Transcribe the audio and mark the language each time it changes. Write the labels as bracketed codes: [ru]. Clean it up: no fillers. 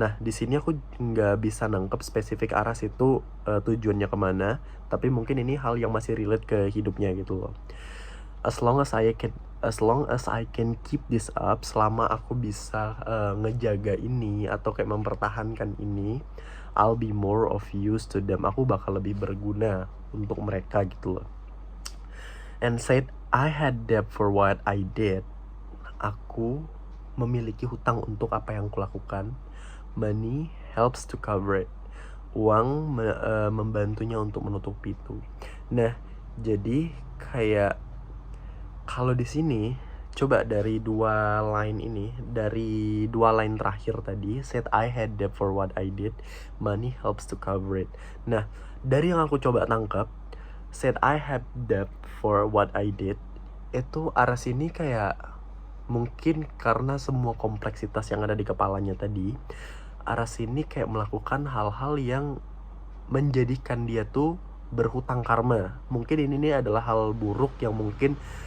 [id] Nah, di sini aku nggak bisa nangkep spesifik Aras itu tujuannya kemana, tapi mungkin ini hal yang masih relate ke hidupnya gitu loh. [en] As long as I can keep this up, [id] selama aku bisa ngejaga ini atau kayak mempertahankan ini, [en] I'll be more of use to them. [id] Aku bakal lebih berguna untuk mereka gitu loh. [en] And said I had debt for what I did. [id] Aku memiliki hutang untuk apa yang kulakukan. [en] Money helps to cover it. [id] Uang membantunya untuk menutupi itu. Nah, jadi kayak kalau di sini coba dari dua line terakhir tadi, [en] said I had debt for what I did, money helps to cover it. [id] Nah, dari yang aku coba tangkap, [en] said I had debt for what I did, [id] itu Aras ini kayak mungkin karena semua kompleksitas yang ada di kepalanya tadi, Aras ini kayak melakukan hal-hal yang menjadikan dia tuh berhutang karma. Mungkin ini adalah hal buruk yang mungkin